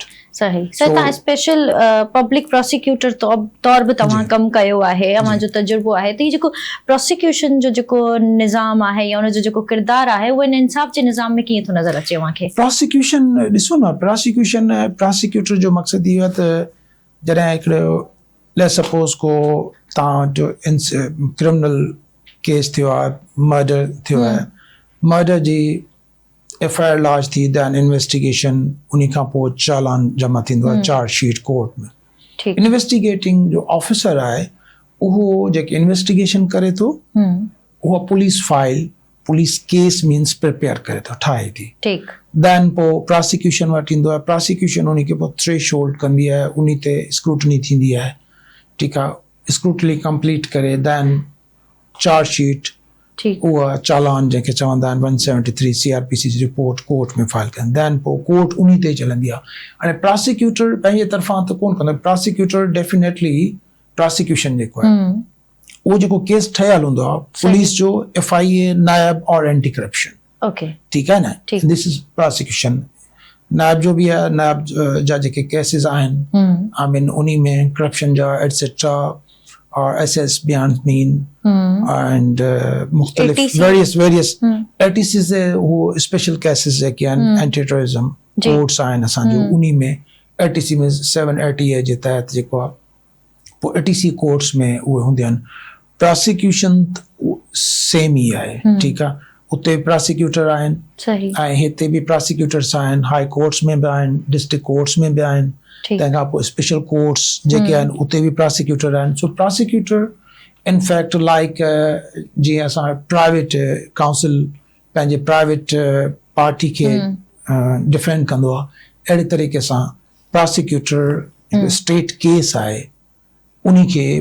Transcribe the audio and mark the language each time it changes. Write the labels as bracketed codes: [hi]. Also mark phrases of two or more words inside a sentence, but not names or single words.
[sd] सही सर तव्हां [en] special public prosecutor [sd] तौर बि तव्हां कमु कयो आहे अव्हां जो तजुर्बो आहे त हीउ जेको प्रोसिक्यूशन जो जेको निज़ाम आहे या उनजो जेको किरदारु आहे उहो इन इंसाफ़ जे निज़ाम में कीअं थो नज़र अचे अव्हांखे प्रोसिक्यूशन ॾिसो न प्रोसिक्यूटर जो मक़सदु इहो आहे त जॾहिं हिकिड़ो [en] let's suppose [sd] को तव्हांजो [en] criminal case [sd] थियो आहे मर्डर थियो आहे मर्डर जी FIR लॉन्च थी [en] then investigation [sd] उन खां पोइ चालान जमा थींदो आहे [en] charge sheet court [sd] में इन्वेस्टिगेटिंग जो ऑफिसर आहे उहो जेके इन्वेस्टिगेशन करे थो उहा [en] police file police case means prepare [sd] करे थो ठाहे थी दैन पोइ प्रोसिक्यूशन वटि ईंदो आहे प्रोसिक्यूशन उन खे पोइ थ्रेशोल्ड कंदी आहे उन ते स्क्रूटनी थींदी आहे ठीकु आहे [en] scrutiny complete [sd] करे [en] then charge sheet [sd] उहा चालान जंहिंखे चवंदा आहिनि 173 CRPC जी रिपोर्ट कोर्ट में फाइल कनि दैन पोइ कोर्ट उन ते चलंदी आहे हाणे प्रोसिक्यूटर पंहिंजे तरफ़ां त कोन कंदो [en] prosecutor definitely prosecution [sd] जेको आहे उहो जेको केस ठहियलु हूंदो आहे पुलिस जो FIA नायब और [en] anti corruption [sd] ठीकु आहे न [en] this is prosecution [sd] नायब जो बि आहे नायब जा जेके केसिस आहिनि [en] I mean [sd] उन में करप्शन जा एटसेट्रा और SS बयान मीन एंड मुख्तलिफ वेरियस ATC [ur] سے وہ [en] special cases [sd] जेके आहिनि [en] anti terrorism courts [sd] आहिनि असांजो उन में ATC में 780A जे तहत जेको आहे पोइ ATC कोर्ट्स में उहे हूंदियूं आहिनि प्रोसिक्यूशन सेम ई आहे ठीकु आहे उते प्रोसिक्यूटर आहिनि ऐं हिते बि प्रोसिक्यूटर्स आहिनि [en] high courts [sd] में बि आहिनि [en] district courts [sd] में बि आहिनि तंहिंखां पोइ [en] special courts [sd] जेके आहिनि उते बि प्रोसिक्यूटर आहिनि [en] so prosecutor in fact like [sd] जीअं असां [en] private counsel [sd] पंहिंजे [en] private party [sd] खे डिफेंड कंदो आहे अहिड़े तरीक़े सां [en] prosecutor state case [sd] आहे उन खे